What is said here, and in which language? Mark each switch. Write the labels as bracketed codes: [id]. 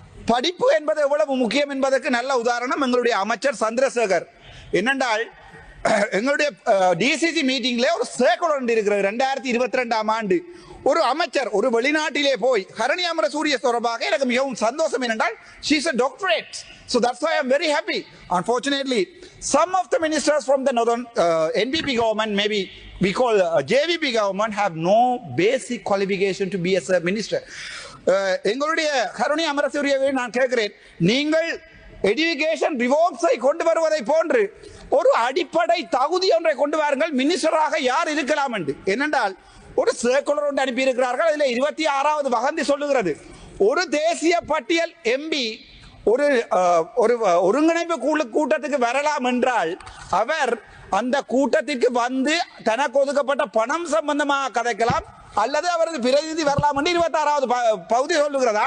[ta] படிப்பு என்பது எவ்வளவு முக்கியம் என்பதற்கு நல்ல உதாரணம் எங்களுடைய அமைச்சர் சந்திரசேகர். என்னென்றால் எங்களுடைய டிசிசி மீட்டிங்ல ஒரு சர்க்குலர் இருக்கிறது 2022ஆம் ஆண்டு. ஒரு அமைச்சர் ஒரு வெளிநாட்டிலே போய் ஹரணி அமரசூரிய தொடர்பாக எனக்கு மிகவும் சந்தோஷம் என்னென்றால் [en] she is a doctorate, so that's why I'm very happy. Unfortunately some of the ministers from the northern NPP government, maybe we call JVP government, have no basic qualification to be as a minister. [ta] எங்களுடைய ஹரணி அமரசூரியவை நான் கேட்கிறேன், நீங்கள் education ரிவோர்ட்ஸை கொண்டு வருவதை போன்று ஒரு அடிப்படை தகுதி ஒன்றை கொண்டு வாருங்கள். மினிஸ்டராக யார் இருக்கலாம் என்று. ஏனென்றால் ஒரு சர்க்குலர் ஒன்று அனுப்பி இருக்கிறார்கள். அதில் 26வது வகந்தி சொல்லுகிறது, ஒரு தேசிய பட்டியல் எம்பி ஒரு ஒருங்கிணைப்பு கூட்டத்துக்கு வரலாம் என்றால் அவர் அந்த கூட்டத்திற்கு வந்து தனக்கு ஒதுக்கப்பட்ட பணம் சம்பந்தமாக கதைக்கலாம் அல்லது அவரது பிரதிநிதி வரலாம் என்று 26வது பகுதி சொல்லுகிறது.